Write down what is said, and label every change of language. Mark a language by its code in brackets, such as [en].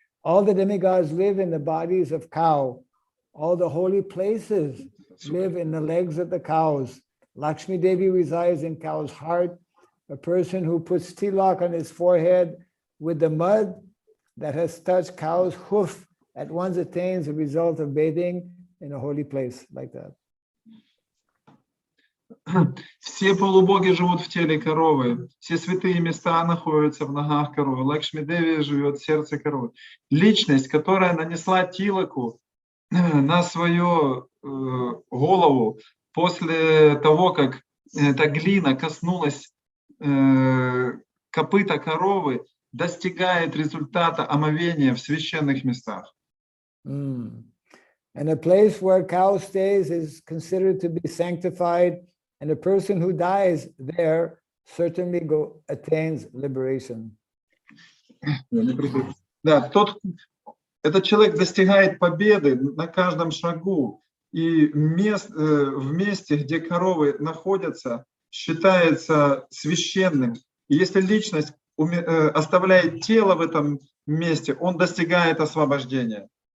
[en] All the demigods live in the bodies of cow. All the holy places live in the legs of the cows. Lakshmi Devi resides in cow's heart. A person who puts tilak on his forehead with the mud that has touched cow's hoof at once attains the result of bathing in a holy place, like that. [ru] Все полубоги живут в теле коровы, все святые места находятся в ногах коровы. Лакшми Деви живет в сердце коровы. Личность, которая нанесла тилаку на свою голову после того, как эта глина коснулась копыта коровы, достигает результата омовения в священных местах. [en] And a place where cow stays is considered to be sanctified, and a person who dies there certainly attains liberation. [ru] Да, этот человек достигает победы на каждом шагу, и в месте, где коровы находятся, считается священным. И если личность оставляет тело в этом месте, он достигает освобождения.